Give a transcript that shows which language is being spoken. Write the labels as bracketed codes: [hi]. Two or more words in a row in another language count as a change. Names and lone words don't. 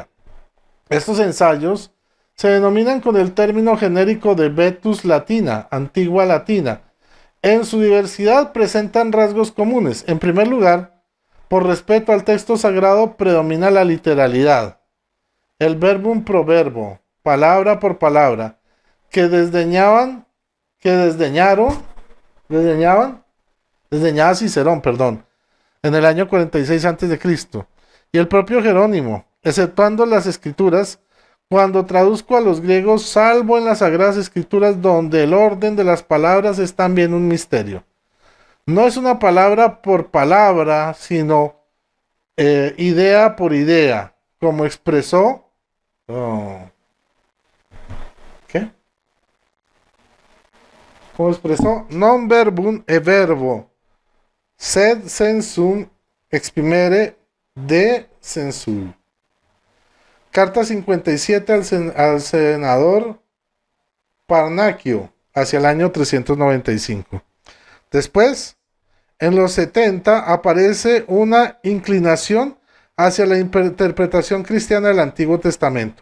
[es] Estos ensayos se denominan con el término genérico de [la] Vetus Latina, [es] antigua latina. En su diversidad presentan rasgos comunes. En primer lugar, por respeto al texto sagrado predomina la literalidad. El [la] verbum pro verbo, [es] palabra por palabra, desdeñaba Cicerón, en el año 46 a.C. Y el propio Jerónimo, exceptuando las escrituras, cuando traduzco a los griegos, salvo en las Sagradas Escrituras, donde el orden de las palabras es también un misterio. No es una palabra por palabra, sino idea por idea, como expresó... ¿Qué? Como expresó [la] non verbum e verbo, sed sensum exprimere de sensu. [es] Carta 57 al senador Parnaquio, hacia el año 395. Después, en los 70, aparece una inclinación hacia la interpretación cristiana del Antiguo Testamento.